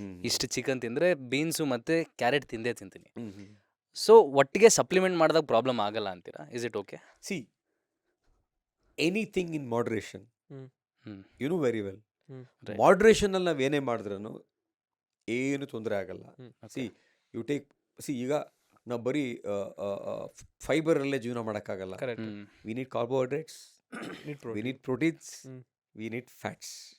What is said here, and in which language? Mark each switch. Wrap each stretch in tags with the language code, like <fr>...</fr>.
<kn>ಇಷ್ಟು ಚಿಕನ್ ತಿಂದರೆ ಬೀನ್ಸು ಮತ್ತು ಕ್ಯಾರೆಟ್ ತಿಂತೀನಿ. ಸೊ ಒಟ್ಟಿಗೆ ಸಪ್ಲಿಮೆಂಟ್ ಮಾಡಿದಾಗ ಪ್ರಾಬ್ಲಮ್ ಆಗಲ್ಲ ಅಂತೀರಾ?</kn> <en>Is it okay? See, anything in moderation, hmm. you know very well. Right.</en> <kn>ಮಾಡ್ರೇಷನಲ್ಲಿ ನಾವು ಏನೇ ಮಾಡಿದ್ರೂ ಏನು ತೊಂದರೆ ಆಗಲ್ಲ. ಹ್ಮ್. ಸಿ ಈಗ ನಾವು ಬರೀ ಫೈಬರಲ್ಲೇ ಜೀವನ ಮಾಡೋಕ್ಕಾಗಲ್ಲ.</kn> <en>Correct. We need carbohydrates, Need we protein. Need proteins, hmm. We need fats.</en>